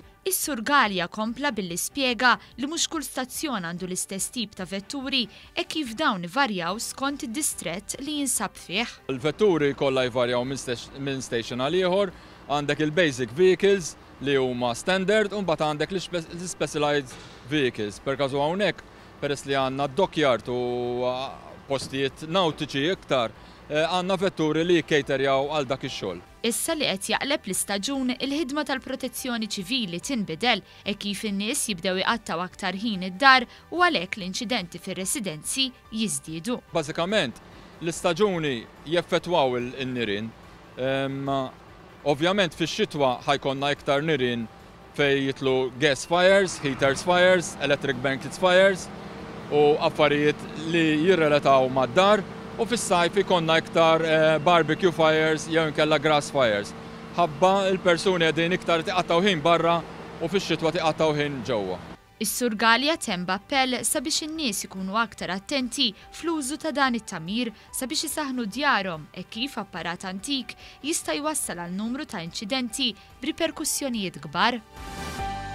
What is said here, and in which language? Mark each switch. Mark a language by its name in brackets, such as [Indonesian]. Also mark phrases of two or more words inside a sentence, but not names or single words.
[Maltese] Is-Sur Galja kompla billi spjega li mhux kull stazzjon għandu l-istess tip ta' vetturi e kif dawn ivarjaw skont id-distrett li jinsab fih. Il-vetturi kollha jvarjaw minn station għal ieħor, għandek il- [English] basic vehicles [Maltese] li huma standard u mbagħad għandek l- [English] specialized vehicles. [Maltese] Per każu hawnhekk peress li għandna dockyard u postijiet nautiċi iktar, għandna vetturi li jkejterjaw għal dak ix-xogħol. Issa li qed jaqleb l-istaġun il-ħidma tal-protezzjoni ċivili tinbidel e kif in-nies jibdew iqattaw aktar ħin id-dar u għalhekk l-inċidenti fir-residenzi jiżdiedu. Bażikament l-istaġuni jeffettwaw in-nirien. Ovvjament fix-xitwa ħajkonna iktar nirien fejn jitlu [English] gas fires, heaters fires, electric blankets fires [Maltese] u affarijiet li jirrelataw mad-dar. U fis-sajf ikonna iktar [English] barbecue fires [Maltese] jew inkella [English] grass fires. [Maltese] Ħabba il-persuni qegħdin iktar tiqattaw ħin barra u fix-xitwa tiqattaw ħin ġewwa. Is-Sur Galja temba appell sabiex in-nies ikunu aktar attenti fl-użu ta' dan it-tagħmir sabiex isaħħnu djarhom e kif apparat antik jista' jwassal għal numru ta' inċidenti b'riperkussjonijiet kbar.